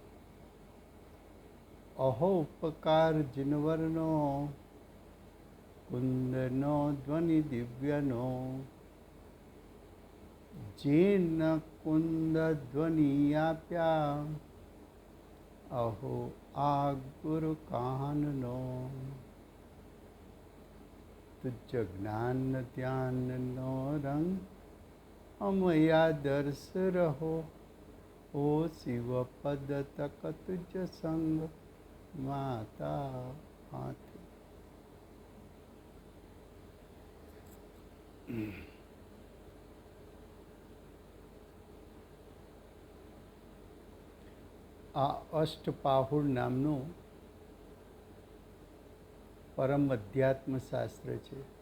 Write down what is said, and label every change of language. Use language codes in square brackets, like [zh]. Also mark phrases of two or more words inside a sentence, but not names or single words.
[gu] અહોપકાર જિનવર્ણો કુંદનો ધ્વનિ દિવ્યનો જેન કુંદ ધ્વનિ આપ્યા અહો આ ગુરુ કાનનો તુઝ જ્ઞાન ધ્યાન નો રંગ અમયા દર્શ રહો ઓ શિવ પદ તક તુઝ સંગ માતા હાથ। આ અષ્ટપાહુડ નામનું પરમ અધ્યાત્મ શાસ્ત્ર છે.